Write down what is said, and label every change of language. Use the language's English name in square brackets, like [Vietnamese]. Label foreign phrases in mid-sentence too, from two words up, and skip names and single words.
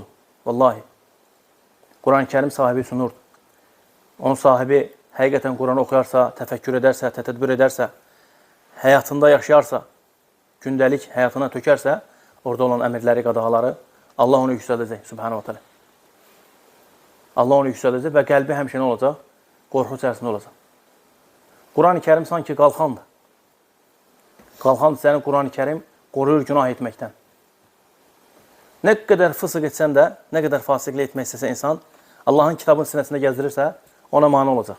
[Azerbaijani] Vallahi. Quran-ı Kərim sahibi üçün nurdur. Onun sahibi həqiqətən Quranı oxuyarsa, təfəkkür edərsə, tətədbür edərsə, həyatında yaşayarsa, gündəlik həyatına tökərsə, orada olan əmirləri, qadağaları Allah onu yüksəldəcək. [Arabic] سبحانه وتعالى. [Azerbaijani] Allah onu yüksəldəcək və qəlbi həmişə nə olacaq? Qorxu içərisində olacaq. Quran-ı Kərim sanki qalxandır. Qalxandır səni Quran-ı Kərim qoruyur günah etməkdən. Nə qədər fısıq etsən də, nə qədər fasiqlik etmək istəsə insan, Allahın kitabının sinəsində gəzdirirsə, ona mane olacaq.